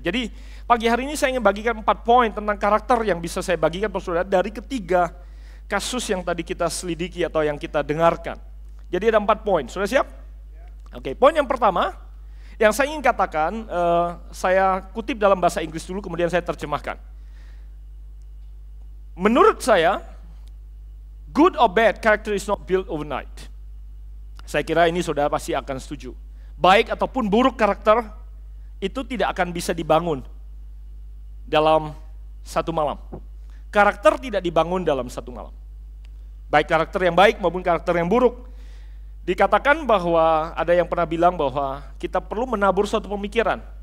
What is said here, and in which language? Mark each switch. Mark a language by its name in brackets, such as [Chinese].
[Indonesian] Jadi pagi hari ini saya ingin bagikan 4 poin tentang karakter yang bisa saya bagikan buat saudara dari ketiga kasus yang tadi kita selidiki atau yang kita dengarkan. Jadi ada 4 poin, sudah siap? Oke, poin yang pertama yang saya ingin katakan, saya kutip dalam bahasa Inggris dulu kemudian saya terjemahkan. Menurut saya, [English] good or bad character is not built overnight. [Indonesian] Saya kira ini saudara pasti akan setuju. Baik ataupun buruk karakter itu tidak akan bisa dibangun dalam satu malam. Karakter tidak dibangun dalam satu malam. Baik karakter yang baik maupun karakter yang buruk. Dikatakan bahwa ada yang pernah bilang bahwa kita perlu menabur suatu pemikiran.